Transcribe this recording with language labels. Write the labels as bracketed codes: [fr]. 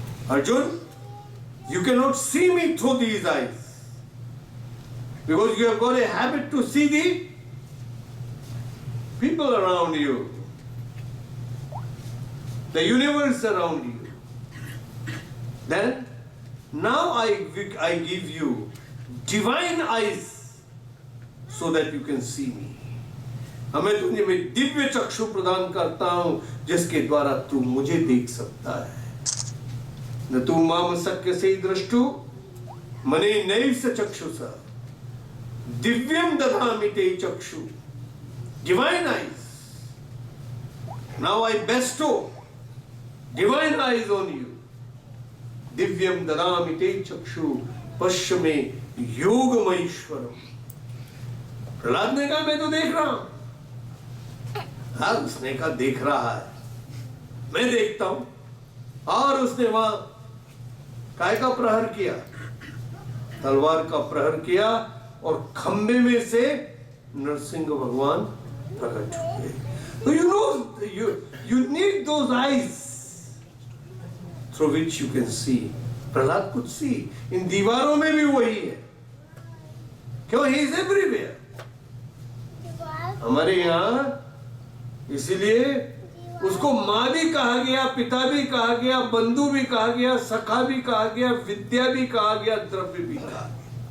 [en] Arjun, you cannot see me through these eyes because you have got a habit to see the people around you, the universe around you. Then now I give you divine eyes so that you can see me. [hi] हमें तुझे मैं दिव्य चक्षु प्रदान करता हूं जिसके द्वारा तू मुझे देख सकता है। [sa] न तू माम शक्य से दृष्टु मने नैव स चक्षुषा दिव्यम ददामि ते चक्षु [en] divine eyes. Now I bestow divine eyes on you. [sa] दिव्यम ददामि ते चक्षु पश्य में योगमैश्वरम। [hi] प्रहलाद ने कहा मैं तो देख रहा हूं। हाँ, उसने कहा देख रहा है, मैं देखता हूं। और उसने वहां काय का प्रहार किया? तलवार का प्रहार किया और खंबे में से नरसिंह भगवान प्रकट हुए। [en] तो you need those eyes through which you can see. [hi] Prahlad कुछ see, इन दीवारों में भी वही है। [en] क्यों? he is everywhere. [hi] हमारे यहाँ इसीलिए उसको माँ भी कहा गया, पिता भी कहा गया, बंधु भी कहा गया, सखा भी कहा गया, विद्या भी कहा गया, द्रव्य भी कहा गया।